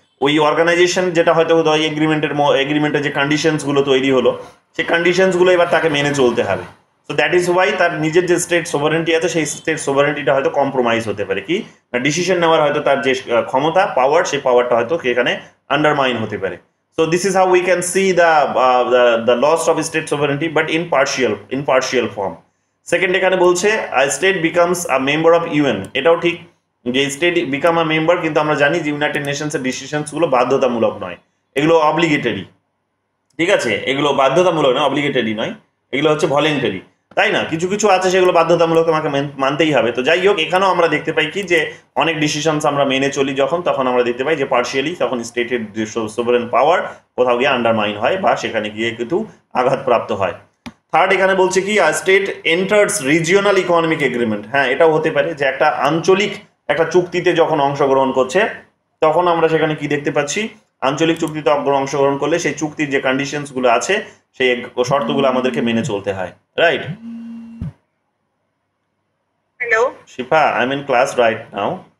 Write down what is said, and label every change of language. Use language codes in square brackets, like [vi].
[bn] ওই অর্গানাইজেশন যেটা হয়তো ওই এগ্রিমেন্টের যে কন্ডিশনসগুলো তৈরি হলো, সেই কন্ডিশনসগুলো এবার তাকে মেনে চলতে হবে। [en] so that is why [bn] তার নিজের যে স্টেট সোভারেন্টি আছে সেই স্টেট সোভারেন্টিটা হয়তো কম্প্রোমাইজ হতে পারে, কি ডিসিশন নেওয়ার হয়তো তার যে ক্ষমতা পাওয়ার, সেই পাওয়ারটা হয়তো এখানে আন্ডারমাইন হতে পারে। [en] So this is how we can see the loss of state sovereignty, but in partial form. [bn] Second এখানে বলছে [en] state becomes a member of UN, [bn] এটাও ঠিক যে [en] state become a member, [bn] কিন্তু আমরা জানি যে ইউনাইটেড নেশনসের ডিসিশনস গুলো বাধ্যতামূলক নয়, এগুলো অব্লিগেটরি। ঠিক আছে, এগুলো বাধ্যতামূলক নয়, অব্লিগেটরি নয়, এগুলো হচ্ছে ভলেন্টারি, তাই না? কিছু কিছু আছে সেগুলো বাধ্যতামূলক, তোমাকে মানতেই হবে। তো যাই হোক, এখানেও আমরা দেখতে পাই কি যে অনেক ডিসিশনস আমরা মেনে চলি যখন, তখন আমরা দেখতে পাই যে পার্শিয়ালি তখন স্টেটের সোভারেন পাওয়ার কোথাও গিয়ে আন্ডারমাইন হয় বা সেখানে গিয়ে কিন্তু আঘাতপ্রাপ্ত হয়। থার্ড এখানে বলছে কি [en] State enters regional economic agreement. [bn] হ্যাঁ, এটাও হতে পারে যে একটা আঞ্চলিক একটা চুক্তিতে যখন অংশগ্রহণ করছে, তখন আমরা সেখানে কি দেখতে পাচ্ছি, আঞ্চলিক চুক্তিতে অংশগ্রহণ করলে সেই চুক্তির যে কন্ডিশনস গুলো আছে, সেই শর্তগুলো আমাদেরকে মেনে চলতে হয়, right? [en] Hello Shifa, I'm in class right now.